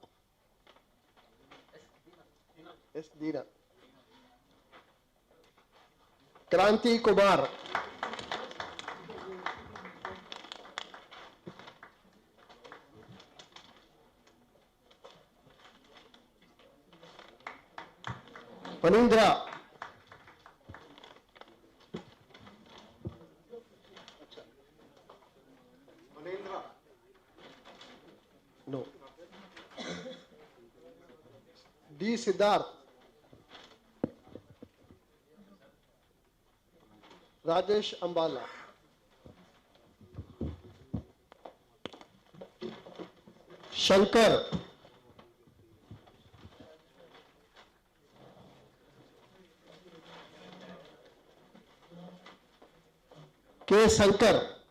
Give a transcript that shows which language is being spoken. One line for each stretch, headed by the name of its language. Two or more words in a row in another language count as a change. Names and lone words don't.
English: S. Dina. Kranti Kumar. Panindra. No. D. Siddharth. Rajesh Ambala. Shankar. K. Shankar.